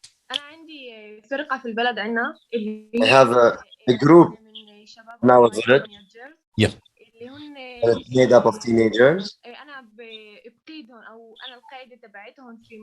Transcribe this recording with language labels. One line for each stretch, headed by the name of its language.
Arabic: أنا عندي فرقة في البلد عنا
English: I have a group now in village. Yeah. It's made up of teenagers.
Arabic: أنا بقيدهم أو أنا القائدة تبعتهم في